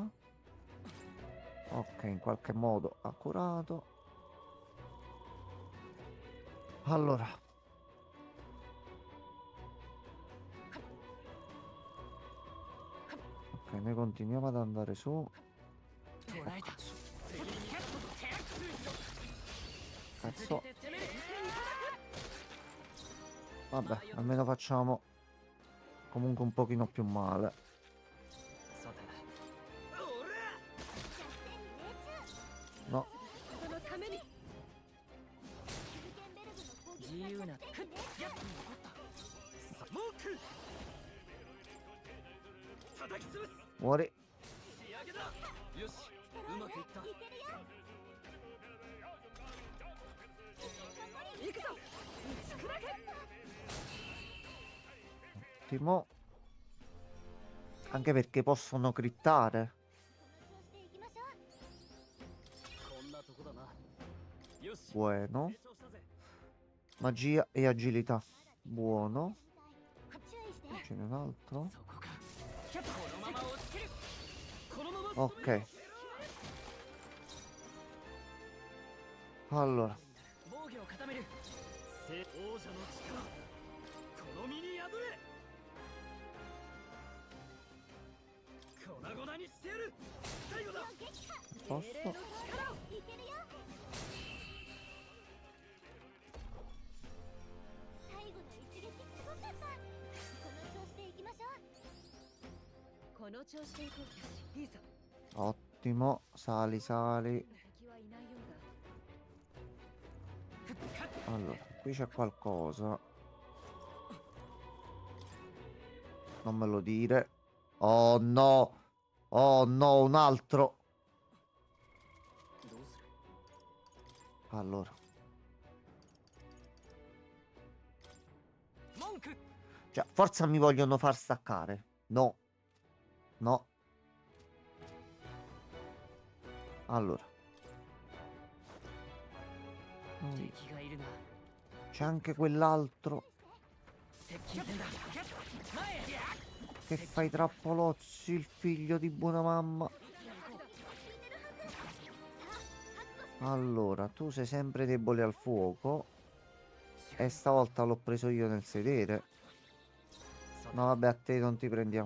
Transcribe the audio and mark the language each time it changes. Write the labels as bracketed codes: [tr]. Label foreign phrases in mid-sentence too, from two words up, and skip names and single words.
[it] Ok, in qualche modo ha curato. Allora. Ok, noi continuiamo ad andare su. [ja] 捕らえた。 [it] Cazzo. Vabbè, almeno facciamo comunque un pochino più male. [ja] さて。 [it] No, [ja] 人のために自由な。やっ。モーク。叩き潰す。 [it] muori. [ja] 仕上げだ。よし。うまくいった。行くぞ打ち砕け [it] Ottimo. Anche perché possono crittare. [ja] こんなとこだな。よし。 [it] Buono. [ja] 成長したぜ。 [it] Magia e agilità. Buono. [ja] 注意して [it] Ce n'è un altro. [ja] そこか。このまま押し切る。このまま。 [it] Ok. Allora. [ja] 防御を固める。王者の力。この身に宿れ。粉々にしてやる。最後だ。 [it] Posso? [ja] 英霊の力をいけるよ最後の一撃すごかったこの調子でいきましょうこの調子でいこういいぞ [it] Ottimo. Sali, sali. [ja] 敵はいないようだ [it] Allora, qui c'è qualcosa. Non me lo dire. Oh no. Oh no, un altro. [ja] どうする。 [it] Allora. [ja] 文句。 [it] Cioè, forza mi vogliono far staccare. No. No. Allora. [ja] 敵がいるな。 [it] C'è anche quell'altro. [ja] 接近戦だ。前へ。 [it] Che fai trappolozzi, il figlio di buona mamma. Allora, tu sei sempre debole al fuoco. E stavolta l'ho preso io nel sedere. Ma vabbè, a te non ti prendiamo.